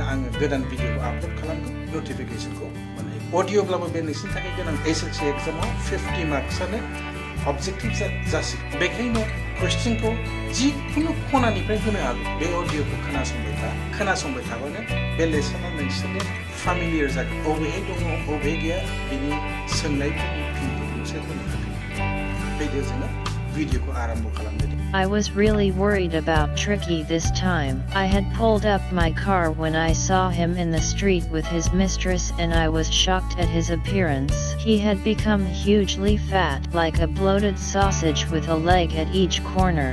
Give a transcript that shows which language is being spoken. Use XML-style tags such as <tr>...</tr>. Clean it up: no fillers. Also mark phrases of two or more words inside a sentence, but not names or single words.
<brx>आङो गोदान भिडिअखौ आपलोड खालामगोन नटिफिकेशनखौ मोनहैगोन अडियोब्लाबो बे नोंसिनि थाखाय गोनां एसएलसी एग्जामाव 50 मार्क्सआनो ऑब्जेक्टिव जासिगोन बेखायनो क्वेश्चनखौ जिखुनु खनानिफ्राय होनो हागौ बे अडियोखौ खोनासंबाय थाबानो बे लेसना नोंसोरनि फेमिलियर जागोन अबेहाय दङ अबे गैया बिनि सोंनायफोरनि फिनखौ नोंसोर होनो हागोन फैदो जोङो भिडिअखौ आरम्भ खालामदो</brx> <en>I was really worried about Tricky this time. I had pulled up my car when I saw him in the street with his mistress and I was shocked at his appearance. He had become hugely fat, like a bloated sausage with a leg at each corner.</en>